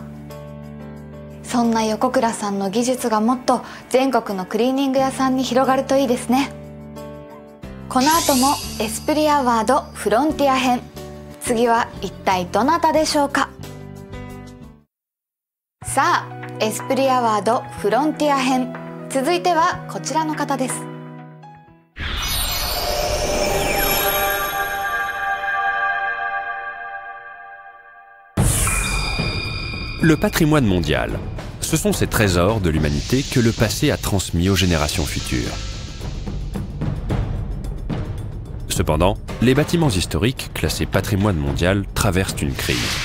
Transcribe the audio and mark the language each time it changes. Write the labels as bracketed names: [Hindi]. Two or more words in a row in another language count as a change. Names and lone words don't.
[Japanese] そんな横倉さんの技術がもっと全国のクリーニング屋さんに広がるといいですね。この後もエスプリアワードフロンティア編、次は一体どなたでしょうか。さあ、エスプリアワードフロンティア編、続いてはこちらの方です。 [French] Le patrimoine mondial, ce sont ces trésors de l'humanité que le passé a transmis aux générations futures. Cependant, les bâtiments historiques classés patrimoine mondial traversent une crise.